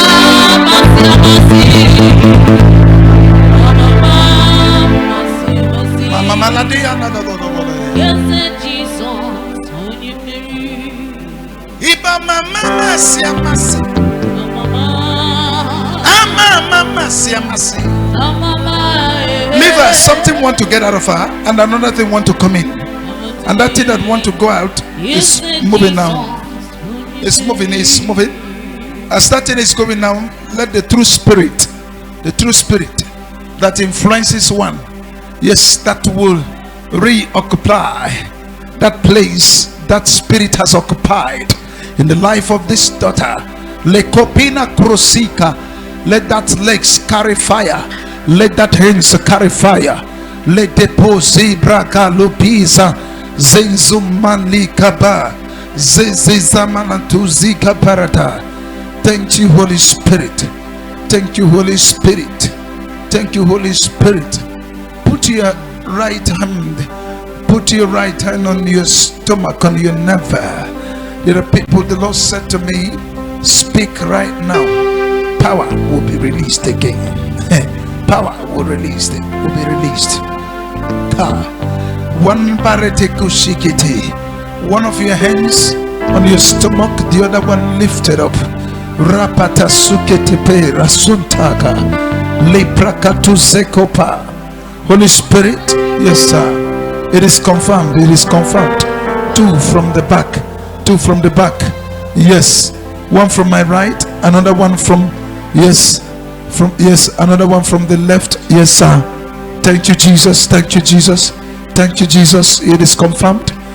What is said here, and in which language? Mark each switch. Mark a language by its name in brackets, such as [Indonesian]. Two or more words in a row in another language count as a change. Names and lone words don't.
[English] Mama maladia na do. Yes, Jesus. Iba mama siamasi. Mama siamasi. Leave her. Something want to get out of her, and another thing want to come in. And that thing that want to go out is moving now. It's moving. As that thing is going now, let the true spirit that influences one, yes, that will reoccupy that place that spirit has occupied in the life of this daughter. Lekopina krosika, let that legs carry fire, let that hands carry fire, let the posi braga lupiza zenzumani kaba zezizamanantuzika parata. Thank you, Holy Spirit. Thank you, Holy Spirit. Thank you, Holy Spirit. Put your right hand on your stomach, on your navel. There are people, the Lord said to me, speak right now. Power will be released again. Power will be released. One of your hands on your stomach, the other one lifted up. Rapata suketepe rasuntaka leprakatu zekopa. Holy Spirit, yes sir, it is confirmed. Two from the back, yes, one from my right, another one from another one from the left, yes sir. Thank you Jesus. It is confirmed.